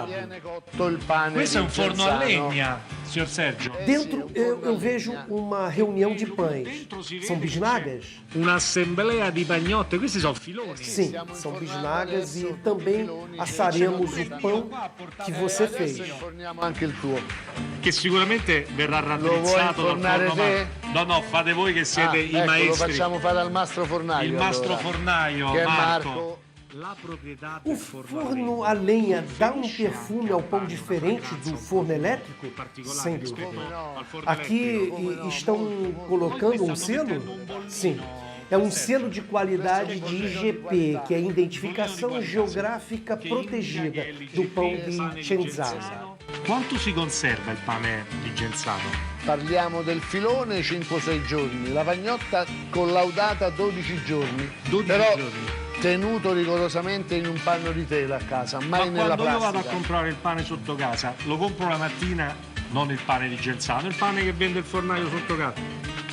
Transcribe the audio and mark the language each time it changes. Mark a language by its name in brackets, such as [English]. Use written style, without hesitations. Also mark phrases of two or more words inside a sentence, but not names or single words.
[Italian] Viene cotto il pane Questo è di un forno a Genzano. legna, signor Sergio. [Portuguese] Dentro eu vejo uma reunião de pães. São bisnagas? [Italian] Un'assemblea di pagnotte, questi sono filoni. [Portuguese] Sim, são bisnagas e também assaremos o pão que você fez. [Italian] Inforniamo anche il tuo. Che sicuramente verrà vuoi raddrizzato dal infornare forno. te? No, fate voi che siete i ecco, maestri. lo facciamo fare al mastro fornaio. Il mastro allora. fornaio, Che è Marco. Marco. La proprietà [Portuguese] O [Italian] del forno a [Portuguese] forno a lenha dá um perfume ao pão diferente do forno elétrico? Sem dúvida. [Italian] al forno [Portuguese] Aqui estão colocando um selo? Sim. É um selo de qualidade de IGP, que é a Identificação Geográfica Protegida do pão de Cenzano. [Italian] Quanto si conserva il pane di Genzano? Parliamo del filone 5-6 giorni, la pagnotta collaudata 12 giorni. 12 Però giorni. tenuto rigorosamente in un panno di tela a casa, mai Ma nella quando io vado a plastica. comprare il pane sotto casa, lo compro la mattina, non il pane di Genzano, il pane che vende il fornaio sotto casa.